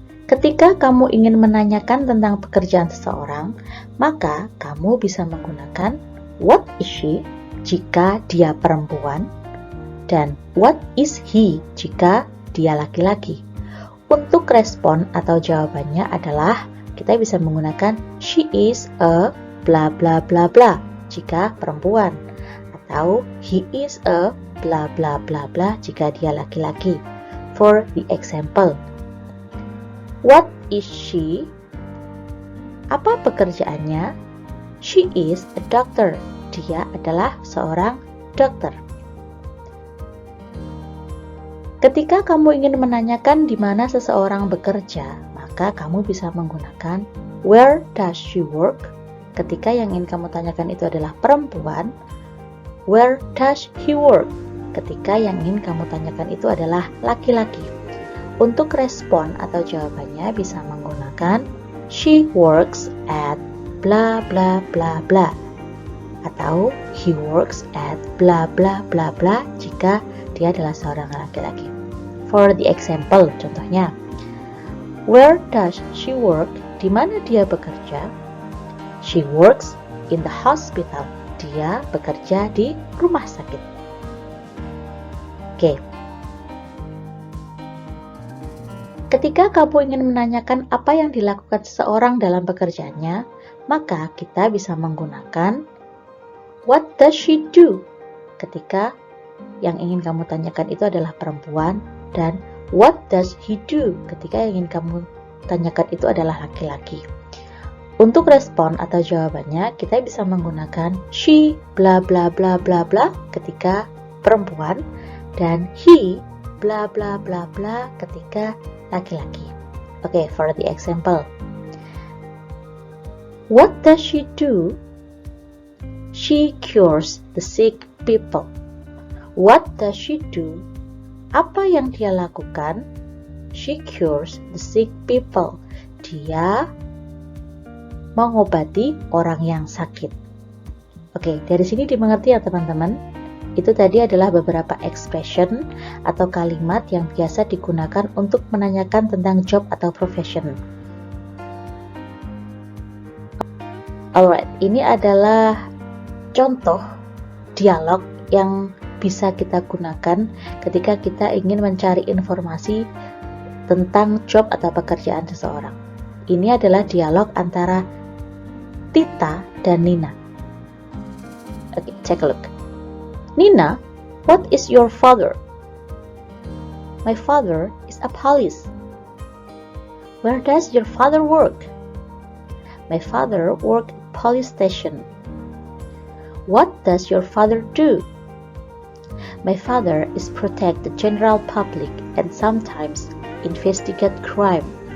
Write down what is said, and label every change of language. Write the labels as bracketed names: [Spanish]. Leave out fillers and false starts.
[Indonesian] Ketika kamu ingin menanyakan tentang pekerjaan seseorang, maka kamu bisa menggunakan what is she jika dia perempuan dan what is he jika dia laki-laki. Untuk respon atau jawabannya adalah kita bisa menggunakan she is a bla bla bla bla jika perempuan, atau he is a bla bla bla bla jika dia laki-laki. [English] For the example, what is she? [Indonesian] Apa pekerjaannya? [English] She is a doctor. [Indonesian] Dia adalah seorang dokter. Ketika kamu ingin menanyakan di mana seseorang bekerja, maka kamu bisa menggunakan [English] where does she work? [Indonesian] Ketika yang ingin kamu tanyakan itu adalah perempuan, [English] where does he work? [Indonesian] Ketika yang ingin kamu tanyakan itu adalah laki-laki. Untuk respon atau jawabannya bisa menggunakan [English] she works at bla bla [Indonesian] bla bla atau [English] he works at bla bla [Indonesian] bla bla jika dia adalah seorang laki-laki. [English] For the example, [Indonesian] contohnya, [English] where does she work? [Indonesian] Di mana dia bekerja? [English] She works in the hospital. [Indonesian] Dia bekerja di rumah sakit. Oke. Ketika kamu ingin menanyakan apa yang dilakukan seseorang dalam pekerjaannya, maka kita bisa menggunakan [English] what does she do? [Indonesian] Ketika yang ingin kamu tanyakan itu adalah perempuan, dan [English] what does he do? [Indonesian] Ketika yang ingin kamu tanyakan itu adalah laki-laki. Untuk respon atau jawabannya, kita bisa menggunakan [English] she bla bla bla bla bla [Indonesian] ketika perempuan, dan [English] he bla bla bla bla [Indonesian] ketika laki-laki. Oke, [English] for the example, What does she do? She cures the sick people. What does she do? [Indonesian] Apa yang dia lakukan? [English] She cures the sick people. [Indonesian] Dia mengobati orang yang sakit. Oke, dari sini dimengerti ya teman-teman. Itu tadi adalah beberapa expression atau kalimat yang biasa digunakan untuk menanyakan tentang job atau profession. Alright, ini adalah contoh dialog yang bisa kita gunakan ketika kita ingin mencari informasi tentang job atau pekerjaan seseorang. Ini adalah dialog antara Tita dan Nina. [English] Okay, take a look. Nina, what is your father? My father is a police. Where does your father work? My father works at police station. What does your father do? My father is protect the general public and sometimes investigate crime.